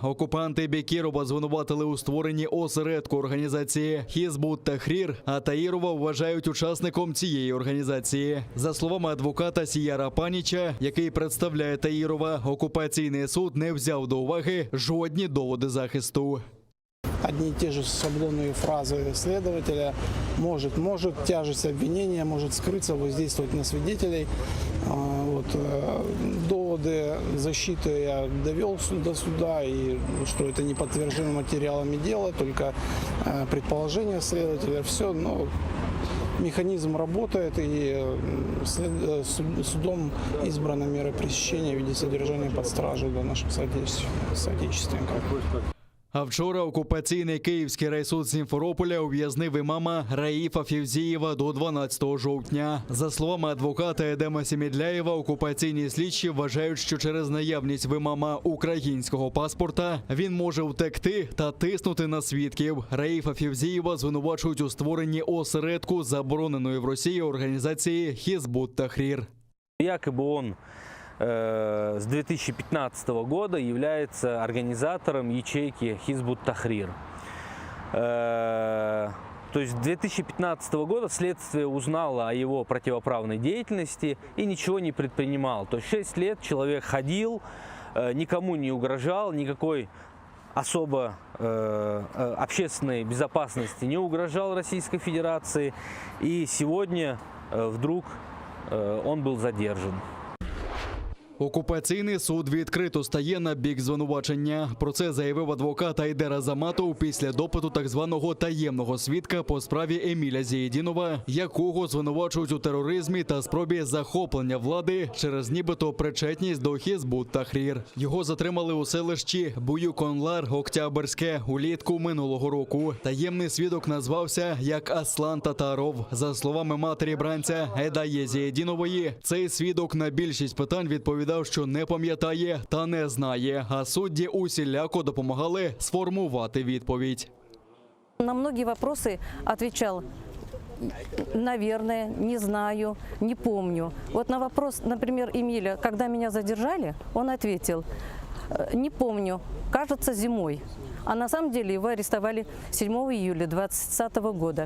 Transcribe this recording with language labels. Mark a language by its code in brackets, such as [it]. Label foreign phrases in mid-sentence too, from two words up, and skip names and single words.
[uk] Окупанти Бекірова звинуватили у створенні осередку організації Хізбут Тахрір, а Таїрова вважають учасником цієї організації. За словами адвоката Сіяра Паніча, який представляє Таїрова, окупаційний суд не взяв до уваги жодні доводи захисту. [ru] Одни и те же шаблонные фразы следователя. Может, тяжесть обвинения может скрыться, воздействовать на свидетелей. Доводы защиты я довел до суда, и что это не подтверждено материалами дела, только предположения следователя. Все, но механизм работает, и судом избрана мера пресечения в виде содержания под стражей для наших соотечественников. [uk] А вчора окупаційний Київський райсуд Сімферополя ув'язнив імама Раїфа Фівзієва до 12 жовтня. За словами адвоката Едема Сімідляєва, окупаційні слідчі вважають, що через наявність в імама українського паспорта він може втекти та тиснути на свідків. Раїфа Фівзієва звинувачують у створенні осередку забороненої в Росії організації Хізбут Тахрір. [ru] Якобы он с 2015 года является организатором ячейки Хизбут Тахрир. То есть с 2015 года следствие узнало о его противоправной деятельности и ничего не предпринимал. То есть 6 лет человек ходил, никому не угрожал, никакой особо общественной безопасности не угрожал Российской Федерации. И сегодня вдруг он был задержан. [uk] Окупаційний суд відкрито стає на бік звинувачення. Про це заявив адвокат Айдер Азаматов після допиту так званого таємного свідка по справі Еміля Зієдінова, якого звинувачують у тероризмі та спробі захоплення влади через нібито причетність до Хізбут Тахрір. Його затримали у селищі Буюконлар, Октябрьське, улітку минулого року. Таємний свідок назвався як Аслан Татаров. За словами матері бранця Едає Зієдінової, цей свідок на більшість питань відповідав, що не пам'ятає та не знає, а судді усіляко допомагали сформувати відповідь. [ru] На многие вопросы отвечал: наверное, не знаю, не помню. Вот на вопрос, например, Эмиля, когда меня задержали, он ответил: не помню, кажется, зимой. А на самом деле его арестовали 7 июля 2020 года.